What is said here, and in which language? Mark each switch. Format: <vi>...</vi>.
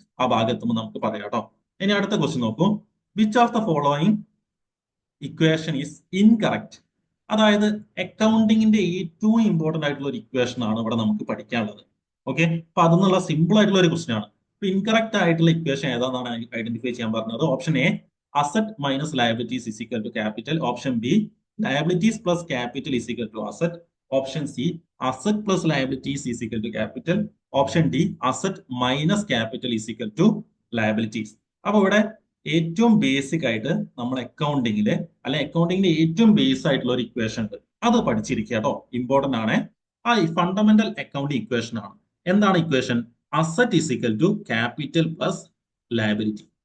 <ml>ആ ഭാഗത്തുമ്പോൾ നമുക്ക് പറയാം കേട്ടോ. ഇനി അടുത്ത ക്വസ്റ്റ്യൻ നോക്കൂ.</ml> <en>Which of the following equation is incorrect?</en> <ml>അതായത് അക്കൗണ്ടിങ്ങിന്റെ ഏറ്റവും ഇമ്പോർട്ടന്റ് ആയിട്ടുള്ള ഒരു ഇക്വേഷൻ ആണ് ഇവിടെ നമുക്ക് പഠിക്കാനുള്ളത്. ഓക്കെ, അപ്പൊ അതെന്നുള്ള സിമ്പിൾ ആയിട്ടുള്ള ഒരു ക്വസ്റ്റ്യൻ ആണ്. അപ്പൊ ഇൻകറക്റ്റ് ആയിട്ടുള്ള ഇക്വേഷൻ ഏതാണെന്നാണ് ഐഡന്റിഫൈ ചെയ്യാൻ പറഞ്ഞത്.</ml> <en>Option A, asset minus liabilities is equal to capital. Option B, liabilities plus capital is equal to asset. Option C, asset plus liabilities is equal to capital. Option D, asset minus capital is equal to liabilities.</en> <ml>അപ്പൊ ഇവിടെ ഏറ്റവും basic ആയിട്ട് നമ്മൾ അക്കൗണ്ടിങ്ങില്, അല്ലെ അക്കൗണ്ടിങ്ങിന്റെ ഏറ്റവും base ആയിട്ടുള്ള ഒരു equation ഉണ്ട്. അത് പഠിച്ചിരിക്കുക കേട്ടോ. ഇമ്പോർട്ടന്റ് ആണ്. ആ ഫണ്ടമെന്റൽ അക്കൗണ്ടിങ് ഇക്വേഷൻ ആണ്. എന്താണ് equation?</ml> <en>Asset is equal to capital plus liability.</en>